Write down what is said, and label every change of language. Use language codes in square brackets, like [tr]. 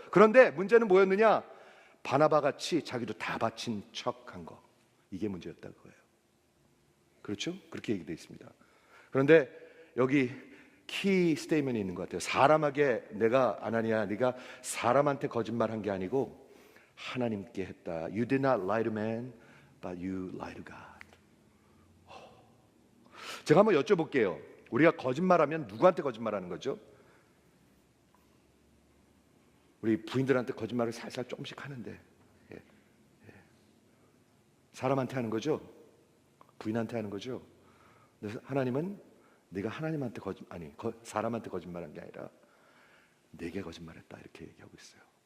[ko] 그런데 문제는 뭐였느냐? 바나바 같이 자기도 다 바친 척한 거. 이게 문제였다 그거예요. 그렇죠? 그렇게 얘기되어 있습니다. 그런데 여기 키 스테이트먼이 있는 것 같아요. 사람에게 내가 아나니아 네가 사람한테 거짓말한 게 아니고 하나님께 했다. [en] You did not lie to man, but you lied to God. [ko] 제가 한번 여쭤볼게요. 우리가 거짓말하면 누구한테 거짓말하는 거죠? 우리 부인들한테 거짓말을 살살 조금씩 하는데 사람한테 하는 거죠? 부인한테 하는 거죠? 그래서 하나님은 네가 하나님한테 사람한테 거짓말한 게 아니라 내게 거짓말했다 이렇게 얘기하고 있어요.